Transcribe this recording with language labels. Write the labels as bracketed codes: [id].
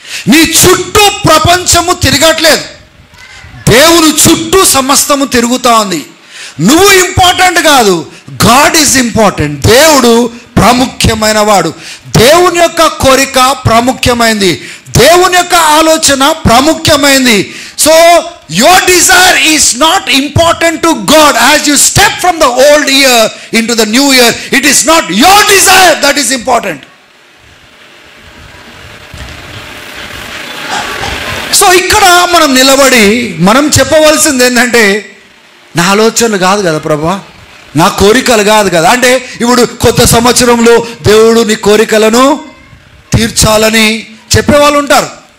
[te] నీ చుట్టూ ప్రపంచము తిరగట్లేదు, దేవుని చుట్టూ సమస్తము తిరుగుతూ ఉంది. నువ్వు ఇంపార్టెంట్ కాదు, [en] God is important. [te] దేవుడు ప్రాముఖ్యమైన వాడు. దేవుని యొక్క కోరిక ప్రాముఖ్యమైంది, దేవుని యొక్క ఆలోచన ప్రాముఖ్యమైంది. [en] So your desire is not important to God. As you step from the old year into the new year, it is not your desire that is important. [te] So ఇక్కడ మనం నిలబడి మనం చెప్పవలసింది ఏంటంటే, నా ఆలోచనలు కాదు కదా ప్రభా, నా కోరికలు కాదు కదా. అంటే ఇప్పుడు కొత్త సంవత్సరంలో దేవుడు నీ కోరికలను తీర్చాలని చెప్పేవాళ్ళు ఉంటారు.